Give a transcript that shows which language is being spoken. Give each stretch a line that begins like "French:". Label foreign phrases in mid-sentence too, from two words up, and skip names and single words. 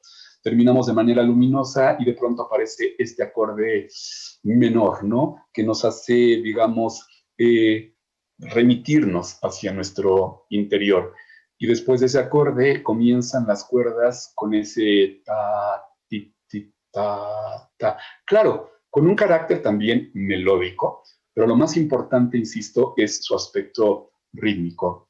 Spanish: Terminamos de manera luminosa y de pronto aparece este acorde menor, ¿no? Que nos hace, digamos, remitirnos hacia nuestro interior. Y después de ese acorde comienzan las cuerdas con ese ta, ti, ti, ta, ta. Claro, con un carácter también melódico, pero lo más importante, insisto, es su aspecto rítmico.